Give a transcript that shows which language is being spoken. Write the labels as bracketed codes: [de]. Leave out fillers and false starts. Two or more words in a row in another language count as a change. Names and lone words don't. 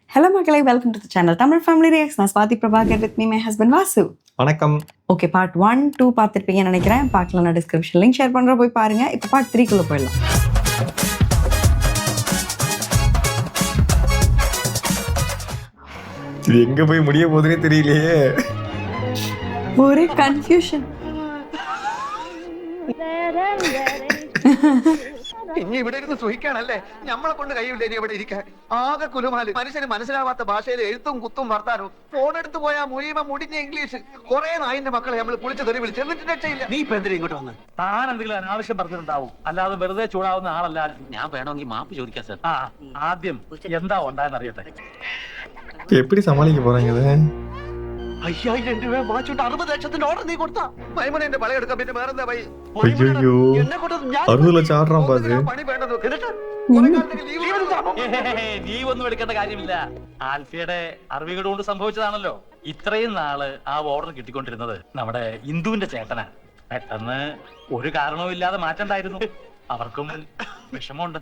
[en] Hello Makalai, welcome to the channel Tamil Family Reacts. நான் ஸ்வாதி பிரபாகர் with me my husband Vasu. [ta] வணக்கம். ஓகே, பார்ட் 1, 2 பார்த்துருப்பீங்கன்னு நினைக்கிறேன். பார்க்கலாம், நான் [en] description link [ta] ஷேர் பண்ணுறேன், போய் பாருங்க. இப்போ பார்ட் 3 குள்ள போயிடலாம். இது எங்க போய் முடிய போகுதுன்னே தெரியலையே. ஒரே கன்ஃபியூஷன். [ml] ഇനി ഇവിടെ ഇരുന്ന് സുഖിക്കാണല്ലേ? നമ്മളെ കൊണ്ട് കഴിയില്ല ഇനി ഇവിടെ ഇരിക്കാൻ. ആകെ കുലുമാല്. മനുഷ്യന് മനസ്സിലാവാത്ത ഭാഷയിൽ എഴുത്തും കുത്തും വർത്താനവും. ഫോൺ എടുത്ത് പോയാ മുഴുവൻ മുടിഞ്ഞ ഇംഗ്ലീഷ്. കുറെ നായിന്റെ മക്കളെ നമ്മൾ കുളിച്ച് തെറി വിളിച്ച് എന്നിട്ട് രക്ഷയില്ല. നീ ഇപ്പൊ എന്തിനാ ഇങ്ങോട്ട് വന്ന്? താൻ എന്തെങ്കിലും അനാവശ്യം പറഞ്ഞിട്ടുണ്ടാവും, അല്ലാതെ വെറുതെ ചൂടാവുന്ന ആളല്ല. ഞാൻ വേണമെങ്കിൽ മാപ്പ് ചോദിക്കാം സാർ. ആ ആദ്യം എന്താ ഉണ്ടായെന്ന് അറിയട്ടെ. [ta] எப்படி சமாளிக்க போறாங்க இதை? [ml] 5000 രൂപ വാങ്ങിച്ചോണ്ട് 60 ലക്ഷത്തിന്റെ ഓർഡർ നീ കൊടുത്താ മൈമനെ പള എടുക്കാൻ പിന്നെ വേറെന്താ പോയി [ta] ஐயோ, 60 லட்சம் ஆடுறான் பாரு. [ml] പണി വേണ്ടത് എന്നിട്ട് കുറെ കാലത്തേക്ക് ലീവ് എടുത്താണോ? നീ ഒന്നും എടുക്കേണ്ട കാര്യമില്ല. ആൽഫിയുടെ അറിവുകൾ കൊണ്ട് സംഭവിച്ചതാണല്ലോ. ഇത്രയും നാള് ആ ഓർഡർ കിട്ടിക്കൊണ്ടിരുന്നത് നമ്മുടെ ഇന്ദുവിന്റെ ചേട്ടനാ. പെട്ടെന്ന് ഒരു കാരണവും ഇല്ലാതെ മാറ്റണ്ടായിരുന്നു. അവർക്കും വിഷമമുണ്ട്.